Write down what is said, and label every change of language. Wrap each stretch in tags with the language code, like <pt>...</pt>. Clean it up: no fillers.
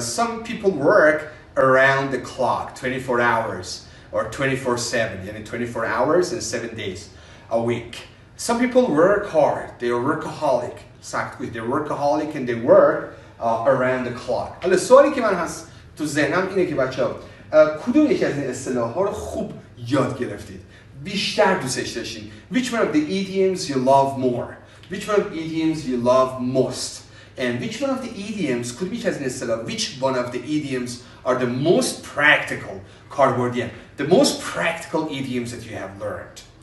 <en>Some people work around the clock, 24 hours or 24/7.</en> <fa>یعنی</fa> <en>24 hours and 7 days a week. Some people work hard. They are workaholic. They're workaholic and they work around the clock.</en> <fa>حالا سوالی که من هست تو ذهنم اینه که بچه‌ها کدوم یکی از این اصطلاح‌ها رو خوب یاد گرفتید؟ بیشتر دوستش داشتید؟</fa> <en>Which one of the idioms you love more? Which one of the idioms you love most? And which one of the idioms</en> <fa>کدوم یکی از این اصطلاح</fa> <en>which one of the idioms are the most practical</en> <fa>کاربردی</fa> <en>the most practical idioms that you have learned?</en>